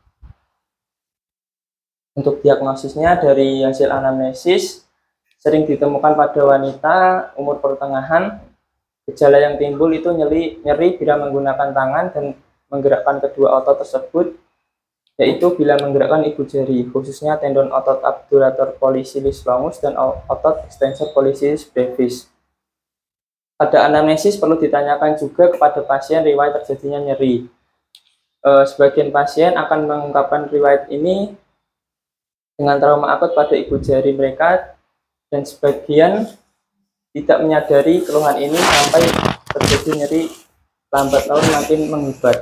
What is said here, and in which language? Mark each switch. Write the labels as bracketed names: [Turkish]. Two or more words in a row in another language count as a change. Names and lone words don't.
[Indonesian] Untuk diagnosisnya dari hasil anamnesis sering ditemukan pada wanita umur pertengahan Gejala yang timbul itu nyeri bila menggunakan tangan dan menggerakkan kedua otot tersebut, yaitu bila menggerakkan ibu jari, khususnya tendon otot [Latin] abdurator pollicis longus [Indonesian] dan otot [Latin] extensor pollicis brevis. [Indonesian] Pada anamnesis perlu ditanyakan juga kepada pasien riwayat terjadinya nyeri. Sebagian pasien akan mengungkapkan riwayat ini dengan trauma akut pada ibu jari mereka, dan sebagian tidak menyadari keluhan ini sampai terjadi nyeri lambat laun makin menghebat.